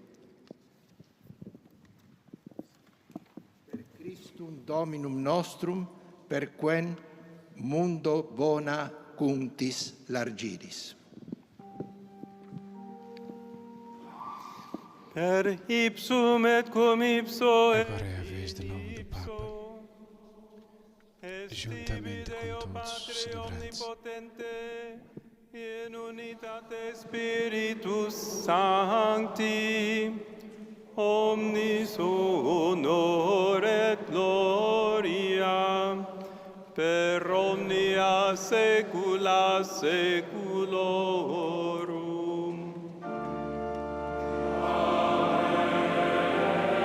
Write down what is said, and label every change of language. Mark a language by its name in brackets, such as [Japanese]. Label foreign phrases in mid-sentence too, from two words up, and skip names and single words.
[Latin] Per Christum Dominum nostrum, per quem mundo bona cuntis largiris. Per ipsum et cum ipso [Portuguese] agora é a vez de novo do Papa, juntamente com todos os celebrantes. [Latin] In unitate Spiritus Sancti, omnis honor et gloria, per omnia saecula saeculorum. Amen.